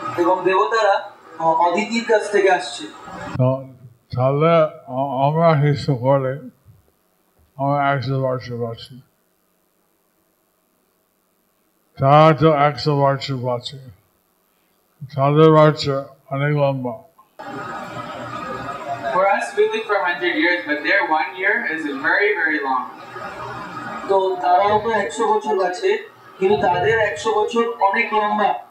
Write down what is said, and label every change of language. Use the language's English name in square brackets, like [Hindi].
[Bangla] এবং দেবতারা অদিতির কাছ থেকে আসছে। So, তাহলে আমরা হিসাব করে আমরা 100 বছর বাঁচি, তারা তো 100 বছর বাঁচে, তাদের বাচ্চা অনেক লম্বা। [English] For us, we live for 100 years, but their 1 year is very, very long. [Bangla] তো তারাও তো 100 বছর বাঁচে, কিন্তু তাদের 100 বছর অনেক লম্বা।